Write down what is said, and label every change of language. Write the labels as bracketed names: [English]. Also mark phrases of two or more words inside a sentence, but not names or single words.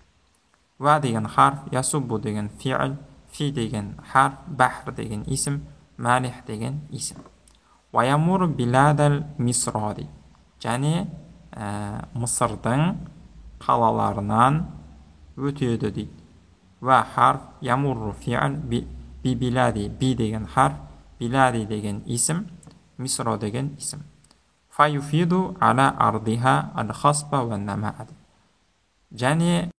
[Kazakh] Ва деген харф, ясубу деген фиғыл, фи деген харф, бахр деген исім, Malih деген isim. [Arabic] ويمر بلاد مصر дейді. [Kazakh] Және Мысырдың қалаларынан өтеді дейді. Ва харф ямурру фи'л би билади, би деген харф, билади деген isim, Мисро деген isim. [Arabic] فيفيد على أرضها الخصبة ونماء. [Kazakh] Және